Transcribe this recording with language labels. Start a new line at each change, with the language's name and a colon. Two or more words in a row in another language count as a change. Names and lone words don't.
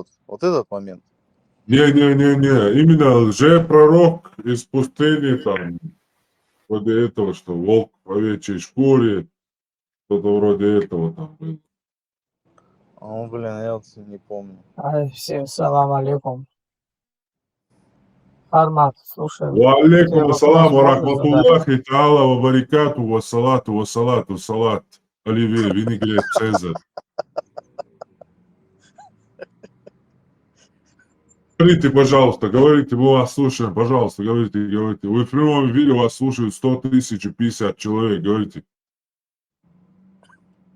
Russian: Вот этот момент. Не. Именно лжепророк из пустыни, там, вроде этого, что волк в овечьей шкуре, что-то вроде этого там было. Я вот не помню. Всем
Arabic: سلام عليكم.
Russian: Армат, слушай.
Arabic: وعليكم السلام ورحمة الله تعالى وبركاته وصلاة.
Russian: Оливье, винегрет, Цезарь. Говорите, пожалуйста, говорите, мы вас слушаем, пожалуйста, говорите. Вы в прямом эфире, вас слушают 100 050 человек, говорите.